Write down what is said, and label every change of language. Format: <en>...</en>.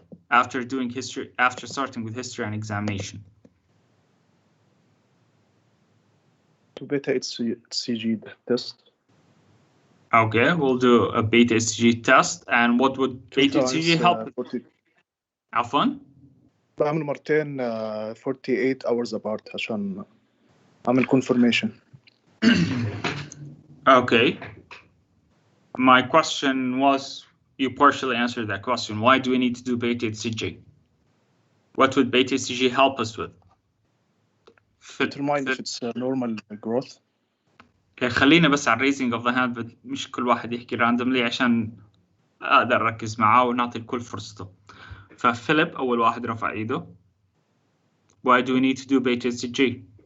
<en>After doing history, after starting with history and examination. To beta HCG test. Okay, we'll do a beta HCG test, and what would beta HCG help?</en> <ar>عفوا؟ بعمل مرتين</ar> <en>48 hours apart</en> <ar>عشان أعمل confirmation.</ar> <en>Okay. My question was, you partially answered that question. Why do we need to do beta HCG? What would beta HCG help us with? Determine if it's normal growth.</en> <ar>خلينا بس على</ar> <en>raising of the hand,</en> <ar>مش كل واحد يحكي</ar> <en>randomly</en> <ar>عشان أقدر أركز معاه ونعطي الكل فرصته. ففيليب أول واحد رفع إيده.</ar> <en>Why do we need to do beta HCG?</en>